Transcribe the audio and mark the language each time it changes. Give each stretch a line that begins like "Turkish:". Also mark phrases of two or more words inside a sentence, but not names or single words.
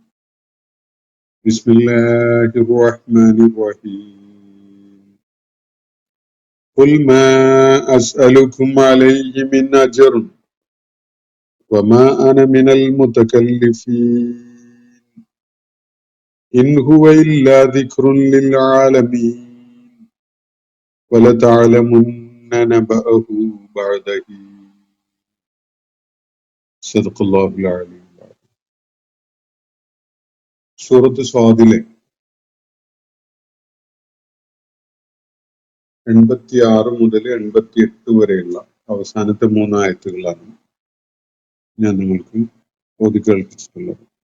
Arabic: بسم الله الرحمن الرحيم. قل ما أسألكم عليه من أجر وما أنا من المتكلفين إن هو إلا ذكر للعالمين وَلَتَعْلَمُنَّ نَبَأَهُ بَعْدَ حِينٍ. صدق الله العلي العظيم.
Malayalam: സൂറത്ത് സ്വാദിലെ 86 മുതൽ 88 വരെയുള്ള അവസാനത്തെ 3 ആയത്തുകളാണ് ഞാൻ നിങ്ങൾക്ക് ഓതി കേൾപ്പിച്ചിട്ടുള്ളത്.